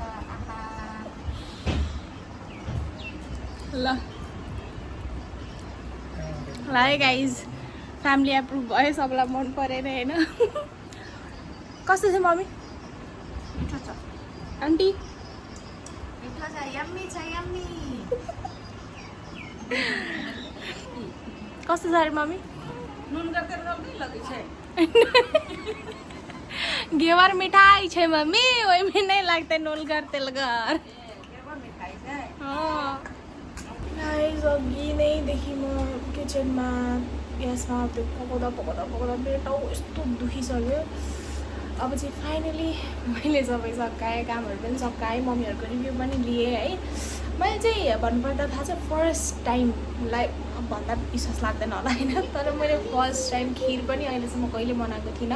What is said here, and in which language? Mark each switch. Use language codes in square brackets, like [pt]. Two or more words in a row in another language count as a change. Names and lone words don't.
[ne] आहा ल है गाइज, [en] family approve [ne] भयो, सबैलाई मन परेन होइन। कस्तो छ मम्मी? मिठो छ। आन्टी मिठो छ, यम्मी छ, यम्मी। कस्तो छ अरे मम्मी? [mai] नुन का तेल नहीं लगे छे। घेवर मिठाई छे मम्मी, ओइ में नहीं लगते नून का तेल घर। घेवर मिठाई छे। [ne] हां गाइस, अघि नै देखि म किचनमा यसमा त्यो पकाउँदा मेरो टाउ यस्तो दुखिसक्यो। अब चाहिँ फाइनली मैले सबै सकाएँ, कामहरू पनि सकाएँ, मम्मीहरूको रिभ्यू पनि लिएँ है। मैले चाहिँ भन्नुपर्दा थाहा छ [en] first time, [ne] लाइक भन्दा विश्वास लाग्दैन होला होइन, तर मैले [en] first time [ne] खिर पनि अहिलेसम्म कहिले बनाएको थिइनँ।